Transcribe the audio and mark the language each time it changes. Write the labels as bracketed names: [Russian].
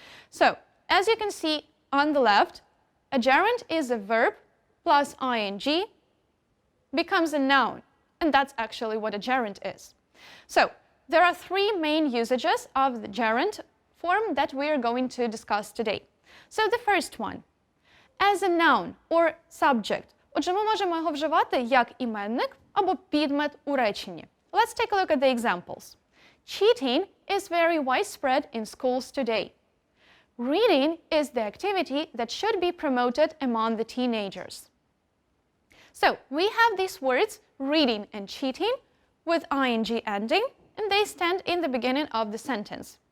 [English] So, as you can see on the left, a gerund is a verb plus ing becomes a noun, and that's actually what a gerund is. So, there are 3 main usages of the gerund form that we are going to discuss today. So, the first one, as a noun or subject. [Ukrainian] Отже, ми можемо його вживати як іменник або підмет у реченні. [English] Let's take a look at the examples. Cheating is very widespread in schools today. Reading is the activity that should be promoted among the teenagers. So, we have these words, reading and cheating, with ing ending, and they stand in the beginning of the sentence.